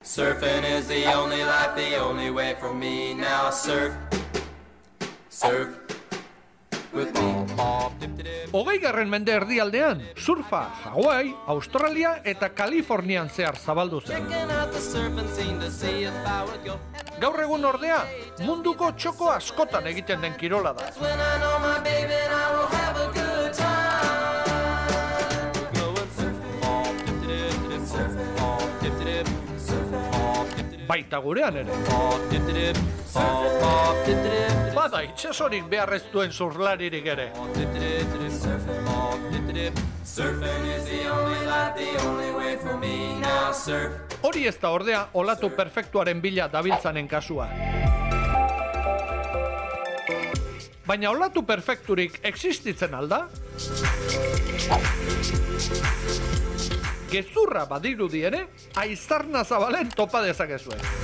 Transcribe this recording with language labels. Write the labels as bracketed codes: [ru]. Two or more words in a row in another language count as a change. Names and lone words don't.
[en] Surfing is the only life, the only way for me. Now surf, surf with me. [eu] 20. mende erdialdean, surfa Hawaii, Australia eta Kalifornian zehar zabaldu zen. [en] Checking out the surfing scene to see if I would go. [eu] Gaur egun ordea, munduko txoko askotan egiten den kirola da. [en] That's when I know my baby and I will have a good time. Going surfing, dip-dip-dip, surfing, dip-dip-dip, surfing, [eu] Baita gurean ere. dip-dip-dip, dip-dip-dip. Bada itxasorik beharrez duen surlaririk ere. [en] Surfing is the only life, the only way for me. Now surf. [eu] Hori ez da ordea olatu perfektuaren bila dabiltzanen kasua. Baina olatu perfekturik existitzen alda? Gezurra badirudi ere, aizarna zabalen topa dezakezue.